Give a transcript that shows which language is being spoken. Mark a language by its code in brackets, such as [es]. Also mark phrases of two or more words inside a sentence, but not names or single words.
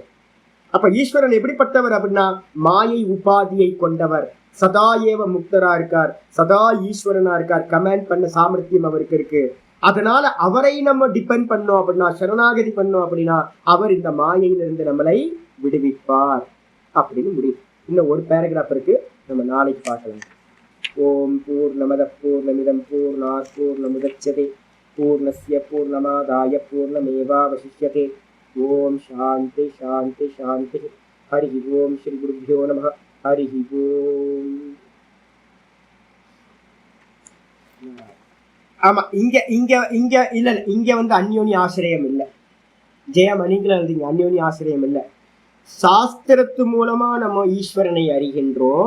[ta] அப்ப ஈஸ்வரன் எப்படிப்பட்டவர் அப்படின்னா மாயை உபாதியை கொண்டவர், சதா ஏவ முக்தரா இருக்கார், சதா ஈஸ்வரனா இருக்கார், கமாண்ட் பண்ண சாமர்த்தியம் அவருக்கு இருக்கு. அதனால அவரை நம்ம டிபெண்ட் பண்ணோம் அப்படின்னா, சரணாகதி பண்ணோம் அப்படின்னா அவர் இந்த மாயையிலிருந்து நம்மளை விடுவிப்பார் அப்படின்னு முடியும். இன்னும் ஒரு பேராகிராஃப் இருக்கு, நம்ம நாளைக்கு பார்க்கலாம். [sa] ओम् पूर्णमद पूर्णमिदं पूर्णात् पूर्णमुदच्यते पूर्णस्य पूर्णमादाय पूर्णमेवावशिष्यते. ओम् शान्ति शान्ति शान्ति. हरि ओम् श्री गुरुभ्यो नमः. हरि ओम्. [ta] ஆமா, இங்க வந்து அந்யோனி ஆசிரியம் இல்லை. ஜெயம் அணிகளை எழுதிங்க, அந்யோனி ஆசிரியம் இல்லை. சாஸ்திரத்து மூலமா நம்ம ஈஸ்வரனை அறிகின்றோம்.